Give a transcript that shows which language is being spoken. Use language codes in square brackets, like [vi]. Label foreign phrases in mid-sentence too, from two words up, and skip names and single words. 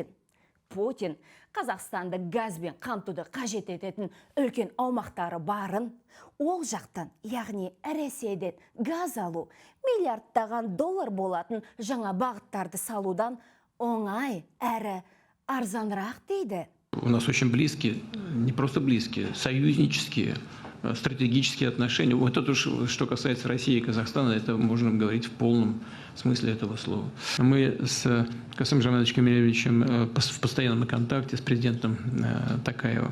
[kk] Путин Қазақстанды газбен қамтуды қажет ететін үлкен аумақтары барын, ол жақтан, яғни Ресейден газ алу миллиардтаған доллар болатын жаңа бағыттарды салудан оңай әрі арзанырақ дейді. [ru] У нас очень близкие, не просто близкие, союзнические, стратегические отношения. Вот это, что касается России и Казахстана, это можно говорить в полном смысле этого слова. Мы с Касымом Жомартовичем Кемелевичем в постоянном контакте с президентом Токаевым.